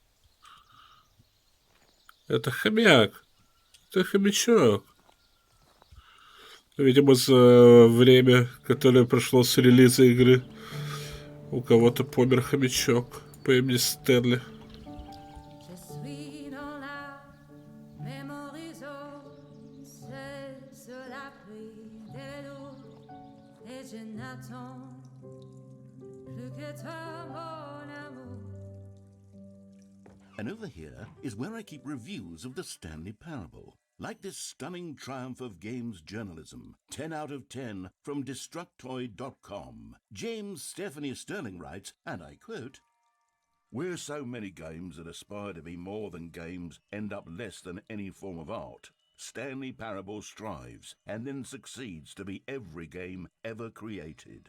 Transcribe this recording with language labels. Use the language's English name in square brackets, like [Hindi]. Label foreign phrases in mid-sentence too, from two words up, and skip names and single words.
[Russian] Это хомяк. Это хомячок. Видимо, за время, которое прошло с релиза игры, у кого-то помер хомячок по имени Стэнли. [French] Je suis dans la [English] memory zone, [French] c'est cela pris des doutes, et je n'attends plus que toi, mon amour. [English] And over here is where I keep reviews of the Stanley Parable. Like this stunning triumph of games journalism, 10 out of 10 from Destructoid.com. James Stephanie Sterling writes, and I quote, "Where so many games that aspire to be more than games end up less than any form of art, Stanley Parable strives and then succeeds to be every game ever created."